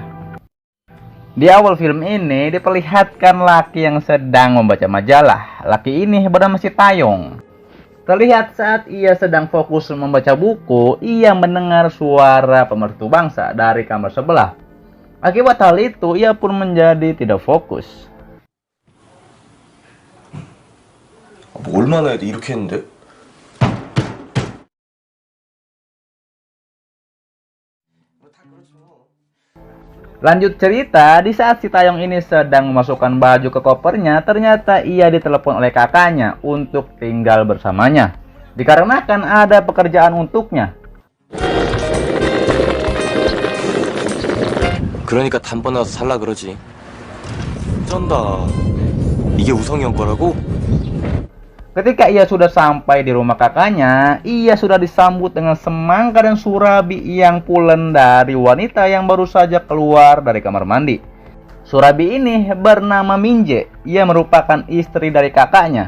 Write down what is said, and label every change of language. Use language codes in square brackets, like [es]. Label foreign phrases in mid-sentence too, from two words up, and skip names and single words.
[id] Di awal film ini diperlihatkan laki yang sedang membaca majalah. Laki ini bernama Si Taeyong. Terlihat saat ia sedang fokus membaca buku, ia mendengar suara pemersatu bangsa dari kamar sebelah. Akibat hal itu, ia pun menjadi tidak fokus. [ko] 뭐 얼마나 해도 이렇게 했는데? [id] Lanjut cerita, di saat Si Taeyong ini sedang memasukkan baju ke kopernya, ternyata ia ditelepon oleh kakaknya untuk tinggal bersamanya. Dikarenakan ada pekerjaan untuknya. [ko] 그러니까 단번 와서 살라 그러지. 쩐다. 이게 우성이 형 거라고? [id] Ketika ia sudah sampai di rumah kakaknya, ia sudah disambut dengan semangka dan surabi yang pulen dari wanita yang baru saja keluar dari kamar mandi. Surabi ini bernama Minje. Ia merupakan istri dari kakaknya.